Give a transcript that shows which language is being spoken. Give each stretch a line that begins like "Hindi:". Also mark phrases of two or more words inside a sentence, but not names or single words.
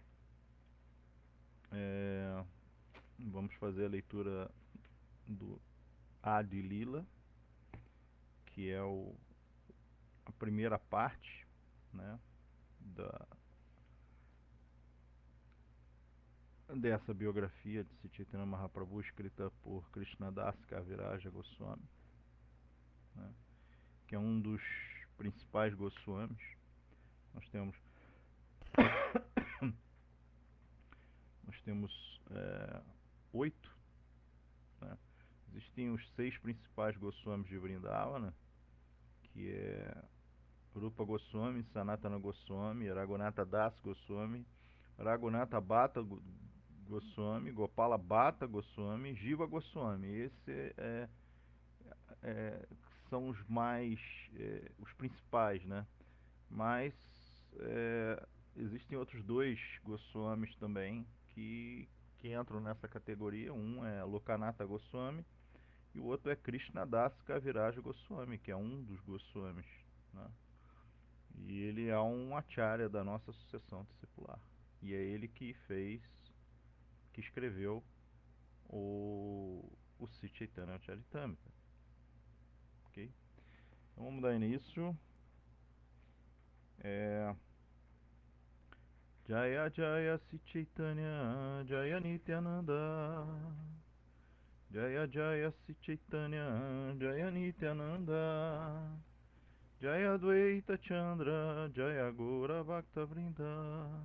Portuguese: Vamos fazer a leitura do Adi Lila, que é a primeira parte, né, dessa biografia de Sri Chaitanya Mahaprabhu, escrita por Krishnadas Kaviraja Goswami, né, que é um dos principais Goswamis. Nós temos oito, né? Existem os 6 principais Goswamis de Vrindavana, que é Rupa Goswami, Sanatana Goswami, Raghunatha Das Goswami, Raghunatha Bhatta Goswami, Gopala Bhatta Goswami, Jiva Goswami. Esse são os mais os principais, né? Mas existem outros 2 Goswamis também que entram nessa categoria. Um é Lokanatha Goswami e o outro é Krishnadas Kaviraja Goswami, que é um dos Goswamis, né? E ele é um acharya da nossa sucessão discipular. E é ele que escreveu o Sri Chaitanya Charitamrita. Ok? Então vamos dar início.
Bangla: জয় জয় শ্রীচৈতন্য জয় নিত্যানন্দ, জয় জয় শ্রীচৈতন্য জয় নিত্যানন্দ, জয় দ্বৈত চন্দ্র জয় গৌর ভক্ত বৃন্দ,